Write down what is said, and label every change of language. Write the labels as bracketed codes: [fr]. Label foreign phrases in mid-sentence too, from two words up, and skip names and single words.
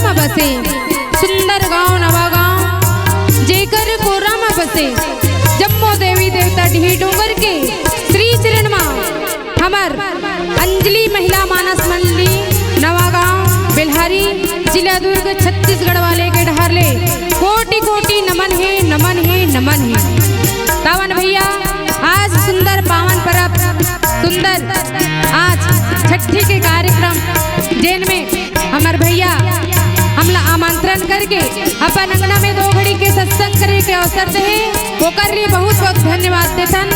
[hne] बसे सुंदर गांव नवा गांव जेकर कोरा में बसे जम्मो देवी देवता ढी डोंगर के श्री चरण मां हमर अंजलि महिला मानस मंडली नवा गांव बिल्हारी जिला दुर्ग छत्तीसगढ़ वाले के ढहारले कोटि कोटि नमन है नमन है नमन है। तावन भैया आज सुंदर पावन परब सुंदर आज छठी के कार्यक्रम जेन में हमार भैया हमला आमंत्रण करके अपन अंगना में 2 घड़ी के सत्संग करे के अवसर दे वो कर लिए बहुत बहुत धन्यवाद देथन।